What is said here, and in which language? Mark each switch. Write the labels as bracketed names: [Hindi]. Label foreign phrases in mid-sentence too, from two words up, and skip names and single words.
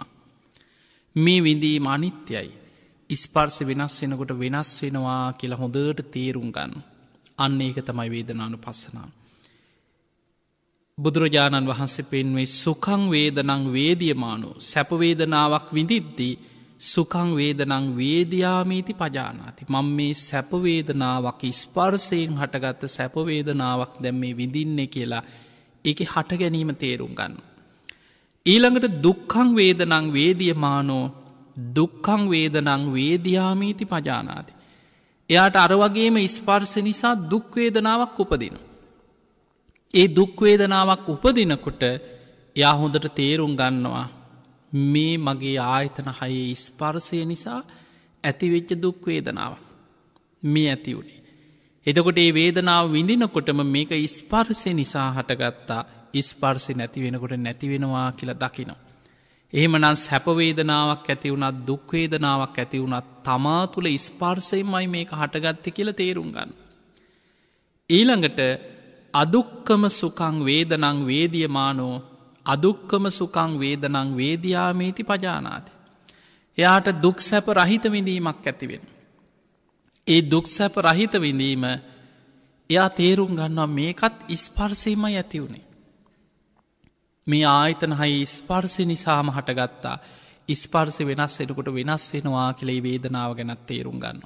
[Sinhala] මේ විඳීම අනිත්‍යයි. ස්පර්ශ වෙනස් වෙනකොට වෙනස් වෙනවා කියලා හොඳට තේරුම් ගන්න. අන්න ඒක තමයි වේදනානුපස්සනාව. බුදුරජාණන් වහන්සේ පෙන්වේ [Pali] සුඛං වේදනං වේදියමානෝ [Sinhala] සැප වේදනාවක් විඳිද්දී [Pali] සුඛං වේදනං වේදියාමීති පජානාති. [Sinhala] මම මේ සැප වේදනාවක් ස්පර්ශයෙන් හටගත්ත සැප වේදනාවක් දැන් මේ විඳින්නේ කියලා ඒකේ හට ගැනීම තේරුම් ගන්න. [Pali] ඊළඟට දුක්ඛං වේදනං වේදියමානෝ දුක්ඛං වේදනං වේදියාමීති පජානාති. [Sinhala] එයාට අර වගේම ස්පර්ශ නිසා දුක් වේදනාවක් උපදිනවා. ඒ දුක් වේදනාවක් උපදිනකොට එයා හොඳට තේරුම් ගන්නවා මේ මගේ ආයතන හයේ ස්පර්ශය නිසා ඇතිවෙච්ච දුක් වේදනාවක් මේ ඇති වුණේ. එතකොට ඒ වේදනාව විඳිනකොටම මේක ස්පර්ශය නිසා හටගත්තා. ස්පර්ශය නැති වෙනකොට නැති වෙනවා කියලා දකිනවා. එහෙමනම් සැප වේදනාවක් ඇති වුණත් දුක් වේදනාවක් ඇති වුණත් තමා තුළ ස්පර්ශයෙන්මයි මේක හටගත්තේ කියලා තේරුම් ගන්න. [Pali] ඊළඟට අදුක්කම සුඛං වේදනං වේදියමානෝ අදුක්කම සුඛං වේදනං වේදියාමේති පජානාති. [Sinhala] එයාට දුක් සැප රහිත විඳීමක් ඇති වෙනවා. ඒ දුක් සැප රහිත විඳීම එයා තේරුම් ගන්නවා මේකත් ස්පර්ශයෙන්මයි ඇති වුණේ. මේ ආයතන හයේ ස්පර්ශය නිසාම හටගත්තා. ස්පර්ශය වෙනස් වෙනකොට වෙනස් වෙනවා කියලා මේ වේදනාව ගැන තේරුම් ගන්නවා.